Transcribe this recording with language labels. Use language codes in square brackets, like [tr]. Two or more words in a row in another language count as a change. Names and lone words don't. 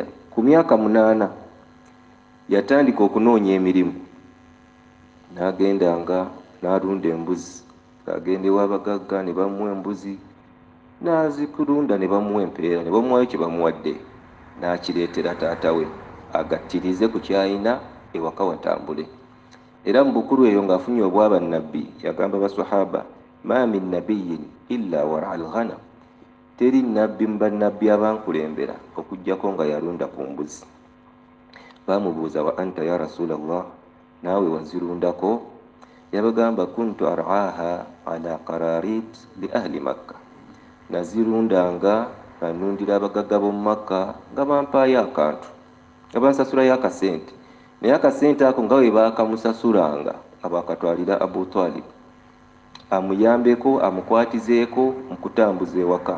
[lg] Ku myaka 8 yatandika okunoonya emirimu, n'agendanga n'alunda embuzi, agenda ew'abagagga ne bamuwa embuzi, n'azikulunda ne bamuwa empeera, ne bamuwayo kye bamuwadde, n'akireetera taata we agattirize ku kyayina ewaka watambule. Era mu bukulu eyo ng'afunye obwaba nnabbi, yagamba basahaba, [ar] ما من نبي إلا رعى الغنم, [lg] teri nabbi mu bannabbi abankulembera okuggyako nga yalunda ku mbuzi. Baamubuuza, [ar] وأنت يا رسول الله, [lg] naawe wazirundako? Yabagamba, [ar] كنت أرعاها على قراريط لأهل مكة, [lg] nazirundanga nga nnundira abagagga b'omu Makka nga bampaayo akantu, nga bansasulayo akasente, naye akasente ako nga bwe baakamusasulanga nga baakatwalira Abu Talib amuyambeko, amukwatizeeko mu kutambuza ewaka.